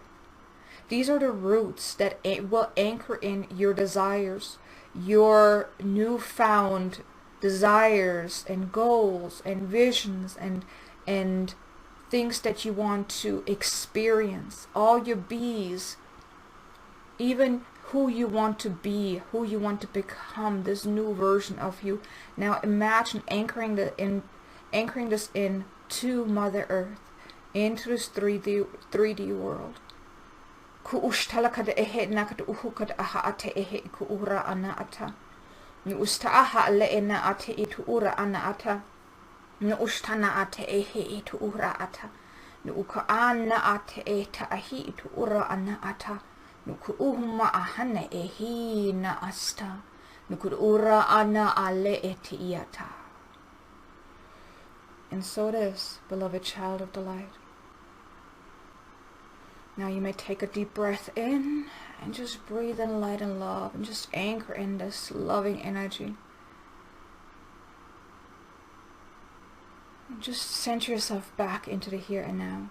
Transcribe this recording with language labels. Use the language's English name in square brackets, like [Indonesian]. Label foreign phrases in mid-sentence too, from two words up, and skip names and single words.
[English] These are the roots that will anchor in your desires, your newfound desires and goals and visions and things that you want to experience, all your bees, even who you want to be, who you want to become, this new version of you. Now imagine anchoring this in to Mother Earth, into this 3D world. Ku ustalaka de ehe nakad uhukad aha ate ehe iku ura ana ata. Ni usta aha le ena ate itu ura ana ata. Ni ustana ate ehe itu ura ata. Ni uka ana ate eta ahi itu ura ana ata. Ni ku uhma ahana ehi na asta. Ni ku ura ana ale ete iata. And so it is, beloved child of the light. Now you may take a deep breath in and just breathe in light and love and just anchor in this loving energy. And just center yourself back into the here and now.